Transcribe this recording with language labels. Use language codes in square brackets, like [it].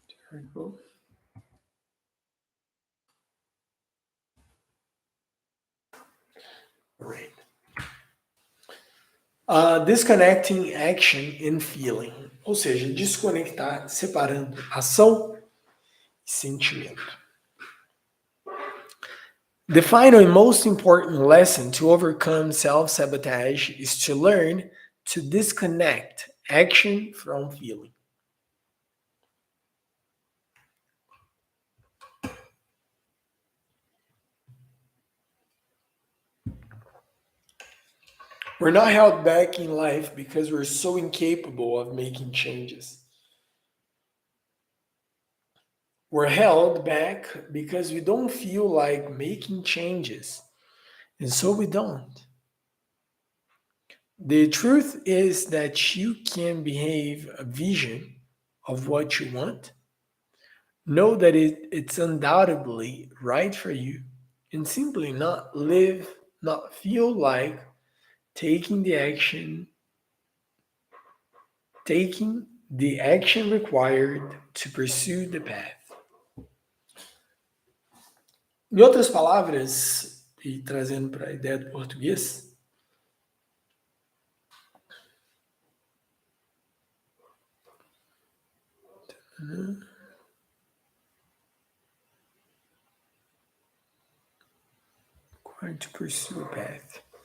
[en] There we go. All right. Disconnecting action and feeling. [pt] Ou seja, desconectar, separando ação e sentimento. [en] The final and most important lesson to overcome self sabotage is to learn to disconnect action from feeling. We're not held back in life because we're so incapable of making changes. We're held back because we don't feel like making changes, and so we don't. The truth is that you can behave a vision of what you want, know that it's undoubtedly right for you, and simply not live, not feel like taking the action, taking the action required to pursue the path. [pt] Em outras palavras, e trazendo para a ideia do português, [en] required to pursue a path.